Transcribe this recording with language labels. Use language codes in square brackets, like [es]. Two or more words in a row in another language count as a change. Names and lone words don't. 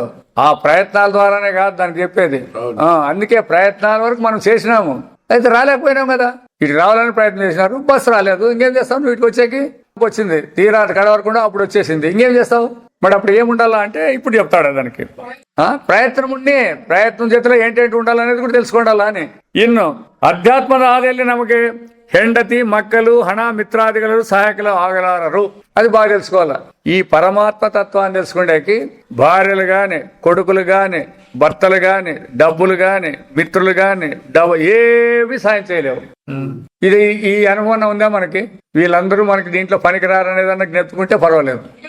[te] ఆ ప్రయత్నాల ద్వారానే కాదు దానికి చెప్పేది. అందుకే ప్రయత్నాల వరకు మనం చేసినాము, అయితే రాలేకపోయినాం కదా. ఇటు రావాలని ప్రయత్నం చేసినారు, బస్సు రాలేదు, ఇంకేం చేస్తావు? నువ్వు ఇటుకు వచ్చేకి వచ్చింది, తీరా కడవరకుండా అప్పుడు వచ్చేసింది, ఇంకేం చేస్తావు? మరి అప్పుడు ఏముండాలా అంటే ఇప్పుడు చెప్తాడు దానికి. ప్రయత్నం ప్రయత్నం చేతిలో ఏంటేంటి ఉండాలనేది కూడా తెలుసుకోండాలా అని. [kn] ఇನ್ನು ಅಧ್ಯಾತ್ಮದ ಹಾದಿಯಲ್ಲಿ ನಮಗೆ ಹೆಂಡತಿ ಮಕ್ಕಳು ಹಣ ಮಿತ್ರಾದಿಗಳು [te] సహాయకులు ఆగలారరు. అది బాగా తెలుసుకోవాలి. ఈ పరమాత్మ తత్వాన్ని తెలుసుకునేకి భార్యలు గాని, కొడుకులు గాని, భర్తలు గాని, డబ్బులు గాని, మిత్రులు గాని ఏవి సాయం చేయలేవు. ఇది ఈ అనుభవం ఉందా మనకి? వీళ్ళందరూ మనకి దీంట్లో పనికిరారనేదన్నా జ్ఞెప్పుకుంటే పర్వాలేదు.